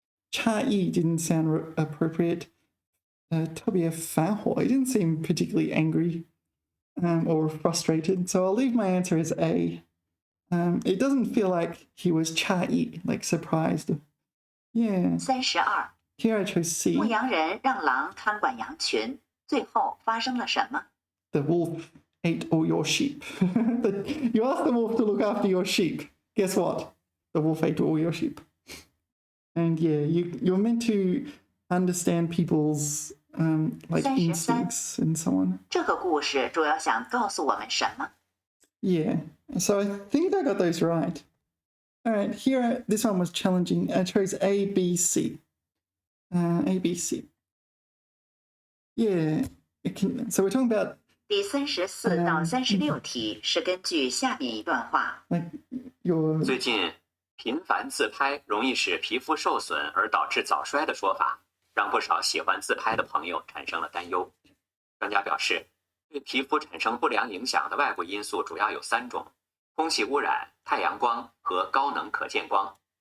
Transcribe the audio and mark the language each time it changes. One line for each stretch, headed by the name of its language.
English: 差异 didn't sound appropriate.
Chinese: 特别反火,
English: he didn't seem particularly angry or frustrated, so I'll leave my answer as A. It doesn't feel like he was 差异, like surprised. Yeah.
Chinese: 32
English: Here I chose C.
Chinese: 牧羊人让狼看管羊群，最后发生了什么？
English: The wolf ate all your sheep. You asked the wolf to look after your sheep. Guess what? The wolf ate all your sheep. And yeah, you're meant to understand people's like
Chinese: 33
English: instincts and so on.
Chinese: 这个故事主要想告诉我们什么？
English: Yeah, so I think I got those right. All right, here, this one was challenging. I chose A, B, C. A, B, C. Yeah, so we're talking about
Chinese: 第34到36题是根据下面一段话。
English: like your
Chinese: 最近，频繁自拍容易使皮肤受损而导致早衰的说法，让不少喜欢自拍的朋友产生了担忧。专家表示，对皮肤产生不良影响的外部因素主要有3种：空气污染、太阳光和高能可见光。